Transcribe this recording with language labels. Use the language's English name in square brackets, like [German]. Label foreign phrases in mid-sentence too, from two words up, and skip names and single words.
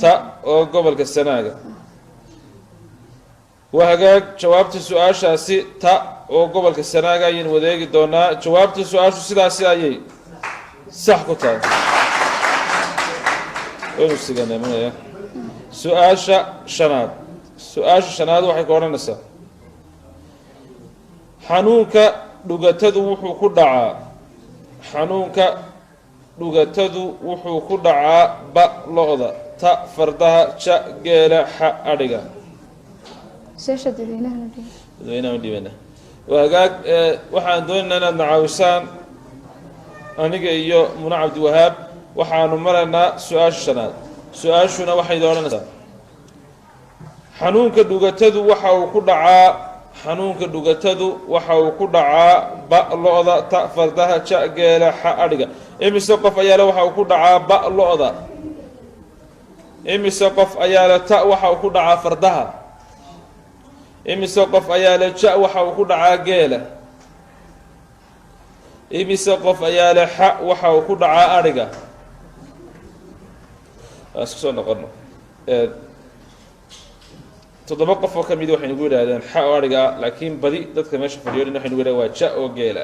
[Somali] ta oo gobolka sanaaga waa hagaag jawaabta su-aashaasi ta oo gobolka sanaaga ayaynu wadeegi doonaa jawaabta su-aashu sidaasi ayay sax ku tahay waynu siganeemanaya su-aasha shanaad su-aasha shanaad waxay ka odhanaysaa xanuunka dhugatadu wuxuu ku dhacaa xanuunka dhugatadu wuxuu ku dhacaa ba lo-da ta fardaha ja geela xa adhiga sheesha dadweynaha dadweynaha u dhiibana waa hagaag waxaan doonaynaa inaad nacaawisaan aniga iyo muna cabdiwahaab waxaanu maraynaa su-aasha shanaad su-aashuna waxay odhanaysaa xanuunka dhugatadu waxa uu ku dhacaa xanuunka dhugatadu waxa uu ku dhacaa ba lo-da ta fardaha ja geela xa adhiga imise qof ayaale waxa uu ku dhacaa ba lo-da imise qof ayaale ta waxa uu ku dhacaa fardaha imise qof ayaale ja waxa uu ku dhacaa geela imise qof ayaale xa waxa uu ku dhacaa adhiga aan isku soo noqono 7 qof oo ka mid waxay nagu yidhaahdeen xa oo adhiga laakiin badi dadka meesha fadhiyo dhan waxay nagu yidhahdeen waa ja oo geela